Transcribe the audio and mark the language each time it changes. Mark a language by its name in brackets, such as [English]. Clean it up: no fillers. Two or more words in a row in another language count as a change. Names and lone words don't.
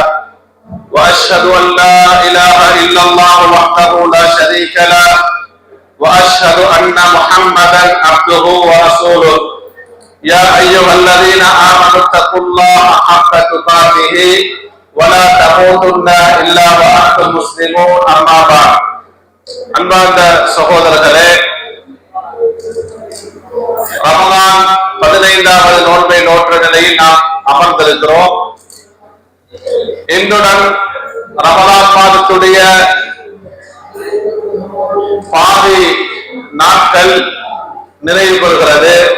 [Arabic] وأشهد أن لا إله إلا الله وحده لا شريك له وأشهد أن محمدا عبده ورسوله يا أيها الذين آمنوا اتقوا الله حق تقاته ولا تموتن إلا وأنتم مسلمون أما بعد [Tamil] அன்பார்ந்த சகோதரர்களே, ரமலான் 15வது நோன்பை நோற்ற நிலையில் நாம் அமர்ந்திருக்கிறோம். இன்றுடன் ரமலான் மாதத்துடைய பாதி நாட்கள் நிறைவு பெறுகிறது.